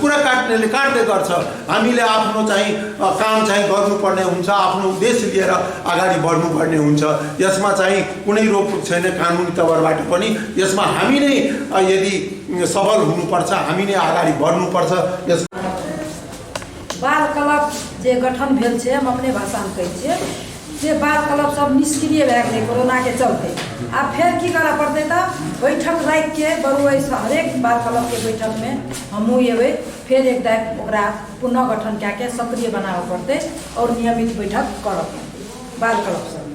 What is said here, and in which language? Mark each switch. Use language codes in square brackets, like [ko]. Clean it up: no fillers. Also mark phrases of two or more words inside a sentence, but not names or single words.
[ne] कुरा काट्नेले काट्दै गर्छ। हामीले आफ्नो चाहिँ काम चाहिँ गर्नुपर्ने हुन्छ, आफ्नो उद्देश्य लिएर अगाडि बढ्नुपर्ने हुन्छ। यसमा चाहिँ कुनै रोकटोक छैन कानुनी तवरबाट पनि। यसमा हामी नै यदि सबल हुनुपर्छ, हामी नै अगाडि बढ्नुपर्छ। यस [mai] बाल क्लब जे गठन भेल छै, हम अपने भाषा में कहै छियै, जे बाल क्लब सब निष्क्रिय भए गेलै कोरोना के चलते। आब फेर की करऽ पड़तै तऽ बैठक राखि के बरुआ हरेक बाल क्लब के बैठक में हमहूँ एबै, फेर एक ओकरा पुनः गठन कए के सक्रिय बनाबऽ पड़तै और नियमित बैठक करऽ पड़तै बाल क्लब सब।